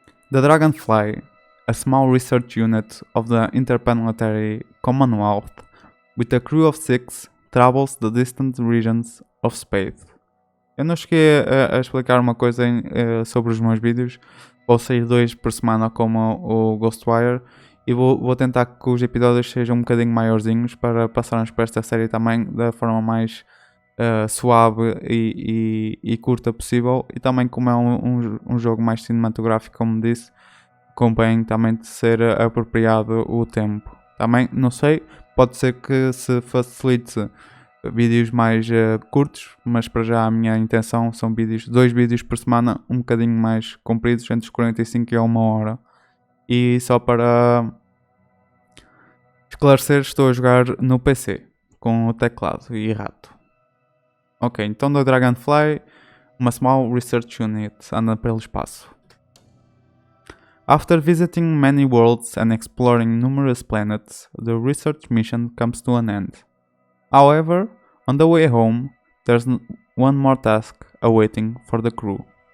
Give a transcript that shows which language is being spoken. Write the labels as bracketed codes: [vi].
[en] The Dragonfly, a small research unit of the Interplanetary Commonwealth with a crew of 6, travels the distant regions of space. [pt] Eu não cheguei a explicar uma coisa sobre os meus vídeos. Vou sair 2 por semana como o Ghostwire e vou tentar que os episódios sejam um bocadinho maiorzinhos para passarmos por esta série também da forma mais suave e curta possível. E também como é um jogo mais cinematográfico, como disse, convém também de ser apropriado o tempo. Também, não sei, pode ser que se facilite vídeos mais curtos, mas para já a minha intenção são 2 vídeos por semana, um bocadinho mais compridos, entre os 45 e 1 hora. E só para esclarecer, estou a jogar no PC, com o teclado e rato. Ok, então do Dragonfly, uma Small Research Unit, anda pelo espaço. [en] After visiting many worlds and exploring numerous planets, the research mission comes to an end. However, on the way home, there's one more task awaiting for the crew.